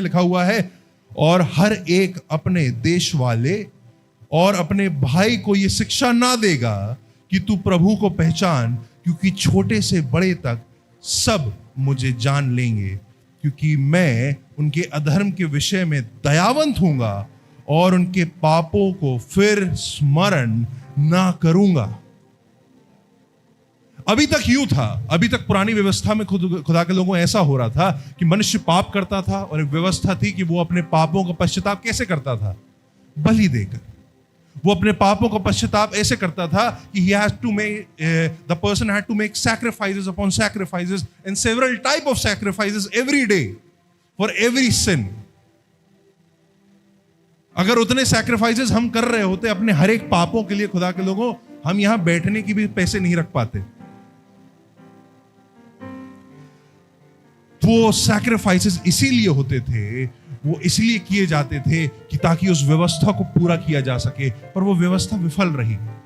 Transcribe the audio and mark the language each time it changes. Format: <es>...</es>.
<hi>लिखा हुआ है, और हर एक अपने देश वाले और अपने भाई को यह शिक्षा ना देगा कि तू प्रभु को पहचान, क्योंकि छोटे से बड़े तक सब मुझे जान लेंगे, क्योंकि मैं उनके अधर्म के विषय में दयावंत हूंगा और उनके पापों को फिर स्मरण ना करूंगा। अभी तक यूं था, अभी तक पुरानी व्यवस्था में खुदा के लोगों ऐसा हो रहा था कि मनुष्य पाप करता था और एक व्यवस्था थी कि वो अपने पापों का पश्चाताप कैसे करता था? बलि देकर। वो अपने पापों का पश्चाताप ऐसे करता था कि</hi> <en>the person had to make sacrifices upon sacrifices and several type of sacrifices every day for every sin.</en> <hi>अगर उतने sacrifices हम कर रहे होते अपने हर एक पापों के लिए, खुदा के लोगों, हम यहां बैठने की भी पैसे नहीं रख पाते। वो सैक्रिफाइसेस इसीलिए होते थे, वो इसलिए किए जाते थे कि ताकि उस व्यवस्था को पूरा किया जा सके, पर वो व्यवस्था विफल रही।</hi>